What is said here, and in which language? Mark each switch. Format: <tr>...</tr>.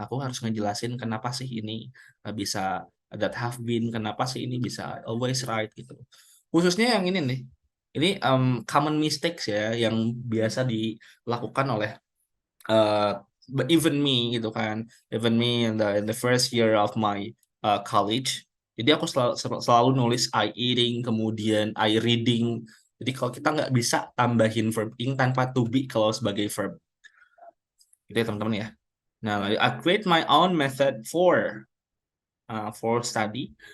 <id>Aku harus ngejelasin kenapa sih ini bisa</id> <en>that have been,</en> <id>kenapa sih ini bisa</id> <en>always right</en> <id>gitu. Khususnya yang ini nih. Ini common mistakes ya yang biasa dilakukan oleh uh,</id> <en>even me</en> <id>gitu kan.</id> <en>Even me in the first year of my college.</en> <id>Jadi aku selalu nulis</id> <en>I eating,</en> <id>kemudian</id> <en>I reading.</en> <id>Jadi kalau kita nggak bisa tambahin verb ing tanpa to be kalau sebagai verb. Gitu ya teman-teman ya.</id> <en>Nah, I create my own method for study.</en>